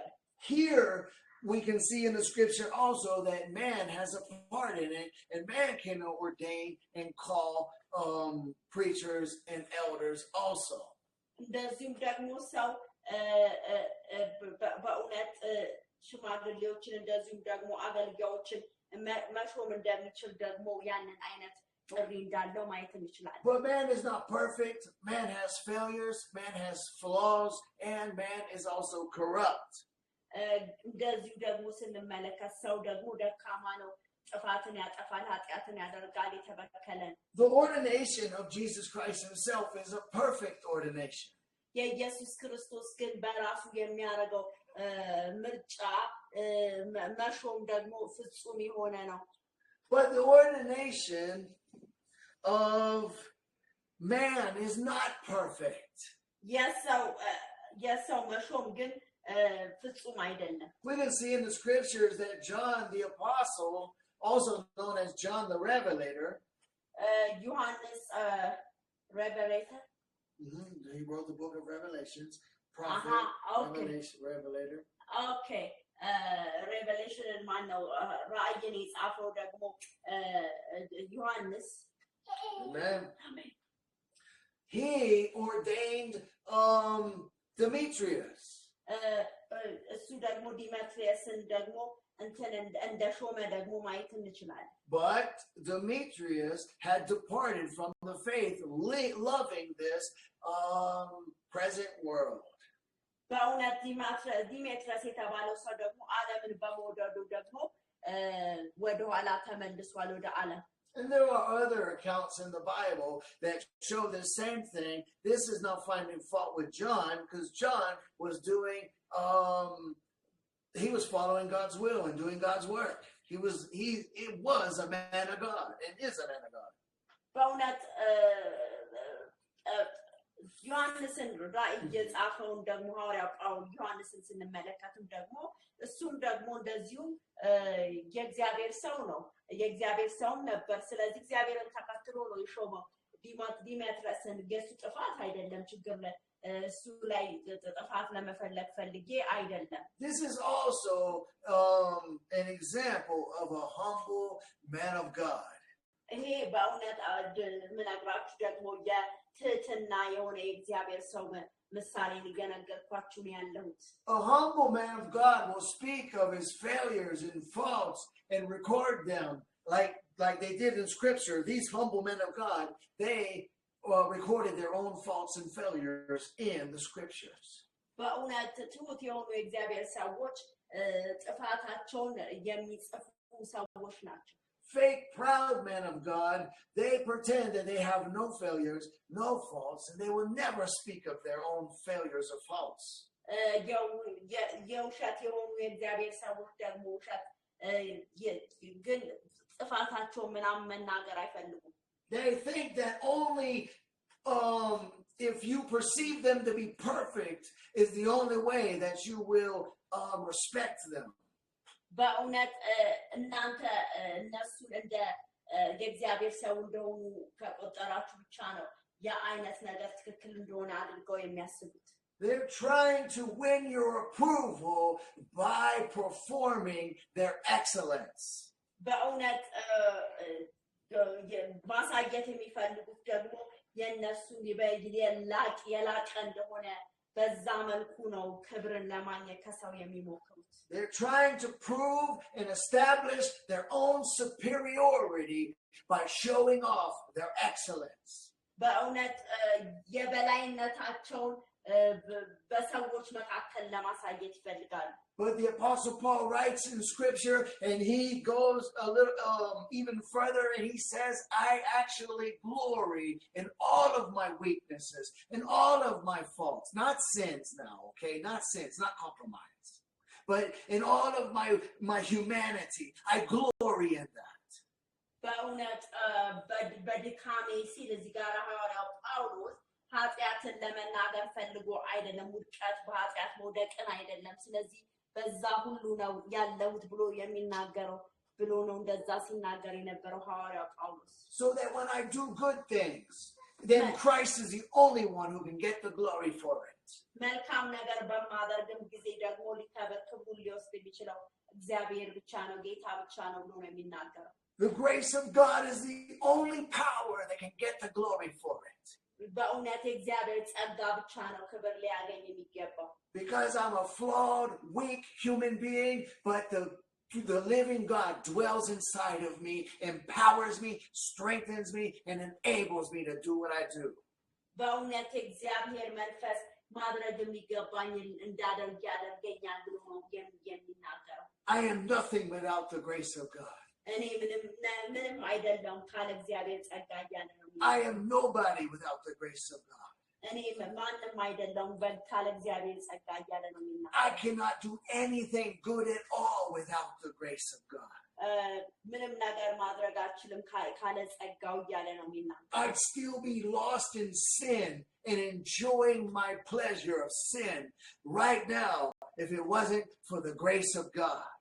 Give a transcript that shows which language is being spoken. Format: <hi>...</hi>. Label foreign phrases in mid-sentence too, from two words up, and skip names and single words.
<en>Here we can see in the scripture also that man has a part in it, and man can ordain and call preachers and elders also.</en> <am>እንደዚሁም ደግሞ ሰው በእውነት ሽማግሌዎችን እንደዚሁም ደግሞ አገልጋዮችን መሾም እንደሚችል ደግሞ ያንን አይነት ጥሪ እንዳለው ማየት እንችላለን።</am> <en>But man is not perfect. Man has failures, man has flaws, and man is also corrupt.</en> <am>እንደዚሁ ደግሞ ስንመለከት ሰው ደግሞ ደካማ ነው፣ ጥፋትን ያጠፋል፣ ኃጢአትን ያደርጋል፣ የተበከለ ነው።</am> <en>The ordination of Jesus Christ himself is a perfect ordination.</en> <am>የኢየሱስ ክርስቶስ ግን በራሱ የሚያደርገው ምርጫ መሾም ደግሞ ፍጹም የሆነ ነው።</am> <en>But the ordination of man is not perfect.</en> <am>የሰው መሾም ግን ፍጹም አይደለም።</am> <en>We can see in the scriptures that John the Apostle, also known as John the Revelator,</en> <am>ዮሐንስ Revelator.</am> <en>He wrote the book of Revelations, prophet, Revelator.</en> <am>Okay. Revelation ማን ነው ራእይን የጻፈው ደግሞ ዮሐንስ።</am> <en>Amen. He ordained Demetrius.</en> <am>እሱ ደግሞ ዲሜትሪየስን ደግሞ እንደ ሾመ ደግሞ ማየት እንችላለን።</am> <en>But Demetrius had departed from the faith, loving this present world.</en> <am>በእውነት ዲሜትሪየስ የተባለው ሰው ደግሞ ዓለምን በመውደዱ ደግሞ ወደኋላ ተመልሷል ወደ ዓለም።</am> <en>And there are other accounts in the Bible that show the same thing. This is not finding fault with John, because John was doing he was following God's will and doing God's work. It was a man of God and is a man of God.</en> <am>በእውነት ዮሐንስን ራእይ የጻፈውን ደግሞ ሐዋርያው ጳውሎስ ዮሐንስን ስንመለከትም ደግሞ እሱም ደግሞ እንደዚሁ የእግዚአብሔር ሰው ነው። የእግዚአብሔር ሰውም ነበር። ስለዚህ እግዚአብሔርን ተከትሎ ነው የሾመው። ዲሜትሪየስን የሱ ጥፋት አይደለም ችግር እሱ ላይ ጥፋት ለመፈለግ ፈልጌ አይደለም።</am> <en>This is also an example of a humble man of God.</en> <am>ይሄ በእውነት ምነግራችሁ ደግሞ የትህትና የሆነ የእግዚአብሔር ሰው ምሳሌን እየነገርኳችሁ ነው ያለሁት።</am> <en>A humble man of God will speak of his failures and faults and record them like they did in scripture. These humble men of God, they recorded their own faults and failures in the scriptures.</en> <am>በእውነት ትሁት የሆኑ የእግዚአብሔር ሰዎች ጥፋታቸውን የሚጽፉ ሰዎች ናቸው።</am> <en>Fake proud men of God, they pretend that they have no failures, no faults, and they will never speak of their own failures or faults.</en> <am>የውሸት የሆኑ የእግዚአብሔር ሰዎች ደግሞ ውሸት ግን ጥፋታቸውን ምናምን መናገር አይፈልጉም።</am> <en>They think that only if you perceive them to be perfect is the only way that you will respect them.</en> <am>በእውነት እናንተ እነሱን እንደ የእግዚአብሔር ሰው እንደሆኑ ከቆጠራችሁ ብቻ ነው የአይነት ነገር ትክክል እንደሆነ አድርገው የሚያስቡት።</am> <en>They're trying to win your approval by performing their excellence.</en> <am>በእውነት ማሳየት የሚፈልጉት ደግሞ የእነሱን የላቀ እንደሆነ በዛ መልኩ ነው ክብርን ለማግኘት ከሰው የሚሞክሩት።</am> <en>They're trying to prove and establish their own superiority by showing off their excellence.</en> <am>በእውነት የበላይነታቸውን በሰዎች መካከል ለማሳየት ይፈልጋሉ።</am> <en>But the Apostle Paul writes in scripture, and he goes a little even further, and he says, I actually glory in all of my weaknesses, in all of my faults, not sins now, okay, not sins, not compromise, but in all of my humanity, I glory in that.</en> <am>በእውነት በድካሜ ሲል እዚህ ጋር ሐዋርያው ጳውሎስ ኃጢአትን ለመናገር ፈልጎ አይደለም፣ ውድቀት በኃጢአት መውደቅን አይደለም። ስለዚህ በዛ ሁሉ ነው ያለሁት ብሎ የሚናገረው ብሎ ነው እንደዛ ሲናገር የነበረው ሐዋርያው ጳውሎስ።</am> <en>So that when I do good things, then Christ is the only one who can get the glory for it.</en> <am>መልካም ነገር በማደርግም ጊዜ ደግሞ ክብሩን ሊወስድ የሚችለው እግዚአብሔር ብቻ ነው፣ ጌታ ብቻ ነው ብሎ ነው የሚናገረው።</am> <en>The grace of God is the only power that can get the glory for it.</en> <am>በእውነት የእግዚአብሔር ጸጋ ብቻ ነው ክብር ሊያገኝ የሚገባው።</am> <en>Because I'm a flawed, weak human being, but the living God dwells inside of me, empowers me, strengthens me, and enables me to do what I do.</en> <am>በእውነት የእግዚአብሔር መንፈስ ማድረግ የሚገባኝን እንዳደርግ ያደርገኛል ብሎ ነው የሚናገረው።</am> <en>I am nothing without the grace of God.</en> <am>እኔ ምንም አይደለም ካለ እግዚአብሔር ጸጋ እያለ ነው።</am> <en>I am nobody without the grace of God. I cannot do anything good at all without the grace of God. I'd still be lost in sin and enjoying my pleasure of sin right now if it wasn't for the grace of God.</en>